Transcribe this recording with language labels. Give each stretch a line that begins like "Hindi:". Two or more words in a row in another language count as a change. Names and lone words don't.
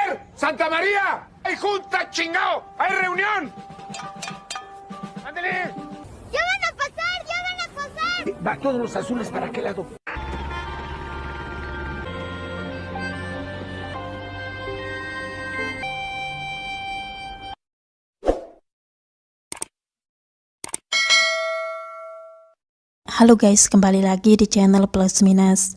Spanish: Santa María, hay junta, chingao, hay reunión. Ándale. ¡Ya van a pasar! ¡Ya van a pasar! Va todos los azules para qué lado.
Indonesian: Halo guys, kembali lagi di channel Plus Minus.